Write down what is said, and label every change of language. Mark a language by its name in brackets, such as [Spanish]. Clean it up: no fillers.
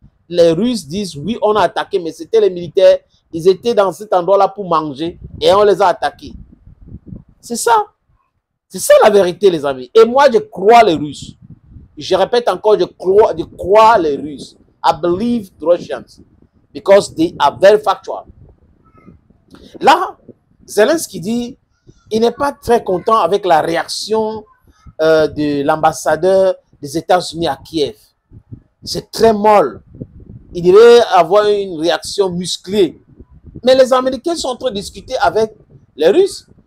[French] Les Russes disent oui, on a attaqué, mais c'était les militaires. Ils étaient dans cet endroit-là pour manger et on les a attaqués. C'est ça. C'est ça la vérité, les amis. Et moi, je crois les Russes. Je répète encore, je crois les Russes. [English] I believe the Russians. Because they are very factual. [French] Là, Zelensky dit, il n'est pas très content avec la réaction de l'ambassadeur des États-Unis à Kiev. C'est très molle. Il devait avoir une réaction musclée. Mais les Américains sont en train de discuter avec les Russes.